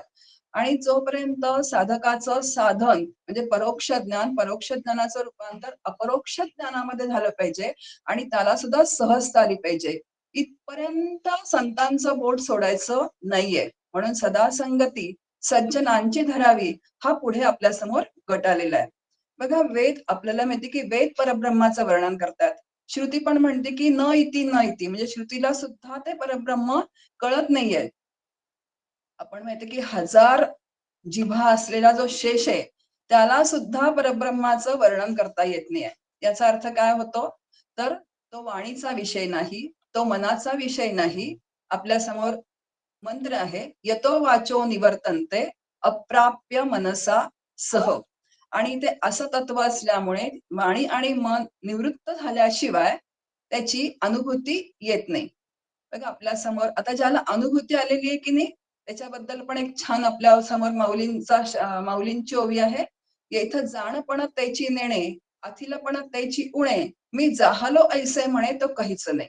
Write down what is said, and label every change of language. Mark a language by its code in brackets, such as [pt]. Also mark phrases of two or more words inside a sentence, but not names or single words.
[mr] आणि जोपर्यंत साधकाचं साधन म्हणजे परोक्ष ज्ञानाचं रूपांतर अपरोक्ष ज्ञानामध्ये झालं पाहिजे आणि त्याला सुद्धा सहजता आली पाहिजे, इथपर्यंत संतांचं बोट सोडायचं नाहीये. म्हणून सदा संगती सज्जनांची धरावी हा पुढे आपल्या समोर गट आलेला आहे. बघा, वेद आपल्याला माहिती की वेद परब्रह्माचं वर्णन करतात. श्रुती पण म्हणते की [sa] न इति न इति, [mr] म्हणजे श्रुतीला सुद्धा ते परब्रह्म कळत नाहीये. आपण माहिती की 1000 जिव्हा असलेला जो शेष आहे त्याला सुद्धा परब्रह्माचं वर्णन करता येत नाहीये. याचा अर्थ काय होतो तर तो वाणीचा विषय नाही, तो मनाचा विषय नाही. आपल्या समोर मंत्र आहे, [sa] यतो वाचो निवर्तन्ते अप्राप्य मनसा सह. [mr] आणि ते असं तत्व असल्यामुळे वाणी आणि मन निवृत्त झाल्याशिवाय त्याची अनुभूती येत नाही. बघा, आपल्या समोर आता ज्याला अनुभूती आलेली आहे की नाही, त्याच्याबद्दल पण एक छान आपल्या समोर माऊलींची ओवी आहे. येथ जाणपण त्याची नेणे, अथिलपण त्याची उणे, मी जाहलो ऐसे म्हणे तो काहीच नाही.